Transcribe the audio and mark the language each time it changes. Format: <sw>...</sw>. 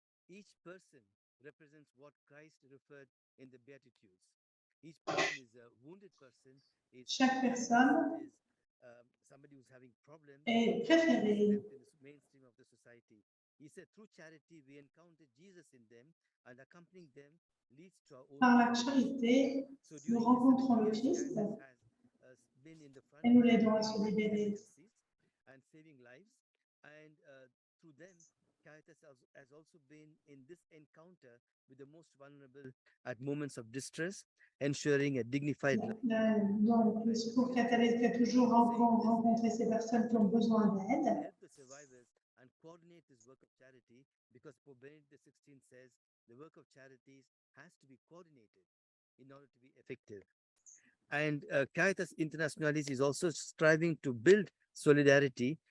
<en>Each person represents what Christ referred in the Beatitudes. Each person is a wounded person.</en> <fr>Chaque personne</fr> <en>somebody who's having problems</en> <fr>est préférée.</fr> <en>In the mainstream of the society. He said, through charity, we encounter Jesus in them, and accompanying them leads to our own.</en> <fr>Par la charité, nous rencontrons le Christ et nous l'aidons à se libérer.</fr> <en>And saving lives, and through them, Caritas has also been in this encounter with the most vulnerable at moments of distress, ensuring a dignified life.</en> <fr>Donc, le secours catholique a toujours rencontré ces personnes qui ont besoin d'aide.</fr> <en>Help the survivors and coordinate this work of charity, because Pope Benedict XVI says the work of charities has to be coordinated in order to be effective. And Caritas Internationalis is also striving to build solidarity.</en>